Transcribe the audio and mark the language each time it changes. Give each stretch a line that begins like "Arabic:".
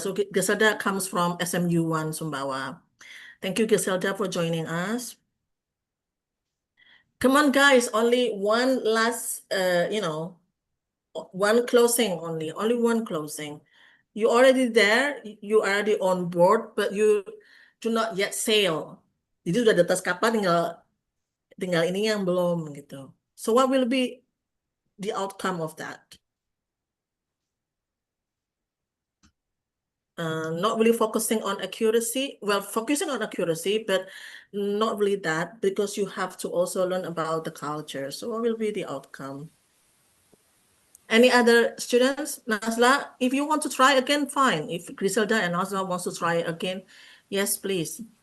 English: So Griselda comes from SMU1 Sumbawa. Thank you, Griselda, for joining us. Come on, guys. Only one last, one closing only one closing. You already there, you already on board, but you do not yet sail.
Indonesian: Jadi udah di atas kapal, tinggal ini yang belum gitu.
English: So what will be the outcome of that? not really focusing on accuracy. Well, focusing on accuracy, but not really that, because you have to also learn about the culture. So what will be the outcome? Any other students? Nazla, if you want to try again, fine. If Griselda and Nazla wants to try again, yes, please.